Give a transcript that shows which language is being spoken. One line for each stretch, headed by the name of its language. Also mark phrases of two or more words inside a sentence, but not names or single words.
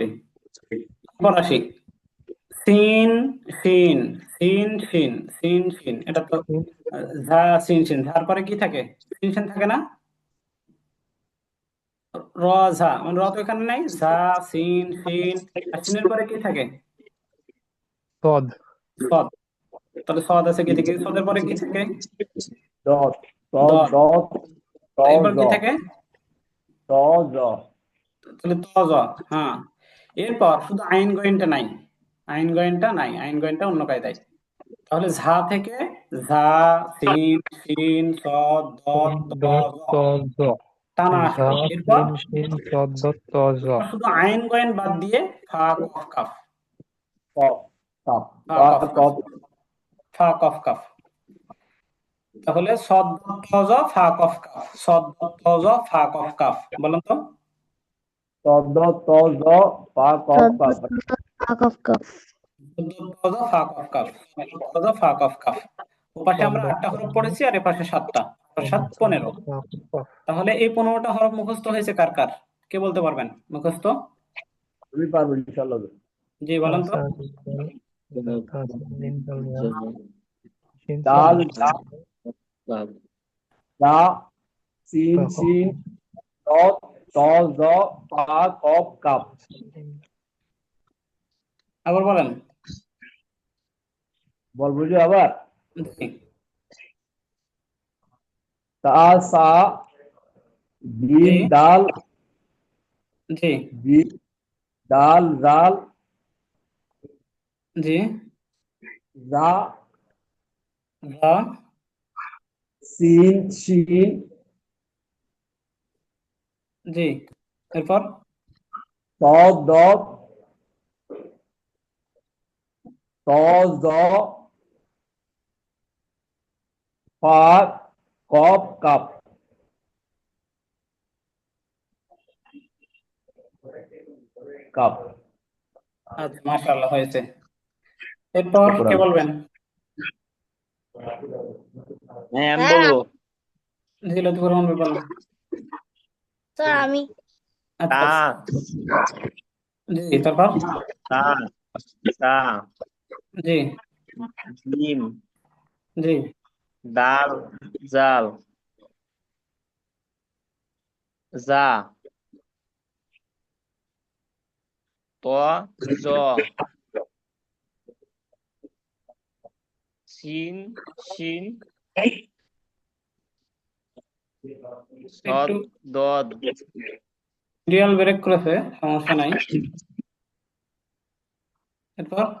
Bangla: এরপর আসি সিন শিন, সিন শিন, সিন শিন, এটা তো ঝা সিন শিন, ঝার পরে কি থাকে? সিন শিন থাকে না? র ঝা, মানে র তো এখানে নাই, ঝা সিন শিন, আর সিনের পরে কি থাকে? সদ। সদ। তাহলে সদ আছে কি থেকে? সদের পরে কি থাকে? দত দদ। দত ত এরপর জ কি থাকে? ত জ তাহলে ত জ। হ্যাঁ, এরপর শুধু আইন গয়নটা নাই, আইন গয়নটা নাই, আইন গয়নটা অন্য কায়দায়। তাহলে ঝা থেকে ঝা সিন শিন সদ দত ত দত জ, ত জ। টানা ঝা আসলো। এরপর সিন শিন সদ দত ত জ। শুধু আইন গয়ন বাদ দিয়ে ফা কফ কাফ, ক কাপ ফা বা কফ কাফ, কপ ফা কফ কাফ। তাহলে সদ দত ত জ ফা কফ কাফ, সদ দত ত জ ফা কফ কাফ। বলেন তো। তদ ত জ পা কপ কাপ কফ কফ। ওপাশে সদ আমরা দত 8টা ত হরফ জ পড়েছি আর এপাশে 7টা, সদ 7 ত জ 15। ফা কফ। তাহলে এই 15টা হরফ মুখস্থ হয়েছে কার কার? কে বলতে পারবেন মুখস্থ? আমি পারবো ইনশাল্লাহ। জি বলেন তো। তাসা জিম দাল তাসা জিম দাল ঝা। শিন ডাল সদ দা সিন ফা কফ। শিন দত ত জ পা কপ কাপ। আবার বলেন। বলবো যে আবার জি তা সা জি জিম দাল জি জিম দাল জাল জি। জা ঝা সিন শিন জি। এরপর ত দত ত জ পা কপ কাপ। কাপ আচ্ছা, মাশাআল্লাহ হয়েছে। এরপর কে বলবেন? হ্যাঁ আমি বলবো। জি, লতিফুর রহমান ভাই বলেন। স্যার আমি। আচ্ছা তা জি, তারপর তা তা জি জিম জি দাল জাল জা ত জ সিন শিন সদ একটু দদ সিরিয়াল ব্রেক করেছে, সমস্যা নাই। এরপর